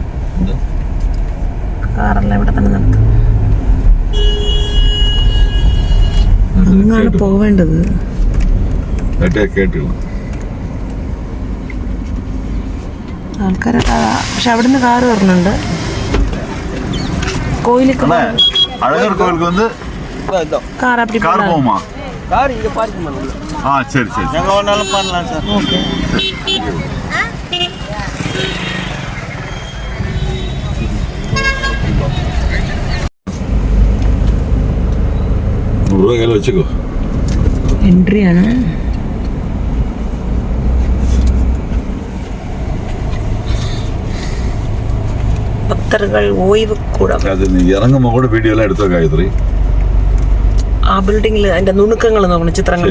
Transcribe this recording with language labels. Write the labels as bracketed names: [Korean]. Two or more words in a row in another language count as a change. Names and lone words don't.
[Malayalam] കാറെല്ലാം ഇവിടെ തന്നെ നിർത്തും. അങ്ങാണ് പോവേണ്ടത്. ആൾക്കാരൊക്കെ പക്ഷെ അവിടുന്ന് കാറ് വരണുണ്ട്. [Tamil] கோயிலுக்கு அழகர் கோயிலுக்கு வந்து கார் அப்படி கார் போகுமா? கார் இங்க பார்க்கிங் பண்ணலாம். சரி சரி. எங்க வேணாலும் பண்ணலாம் சார். ஓகே. ₹100 கையில் வச்சுக்கோ. [Malayalam] എൻട്രിയാണ്. ഭക്തர்கள் ഓയ്വ് കൂടാം. അത് നീ ഇറങ്ങുമ്പോൾ കൂടെ വീഡിയോ എല്ലാം എടുത്തോ ഗായത്രി. ആ ബിൽഡിങ്ങിൽ അതിന്റെ നുണുക്കങ്ങൾ നോക്കണം, ചിത്രങ്ങൾ.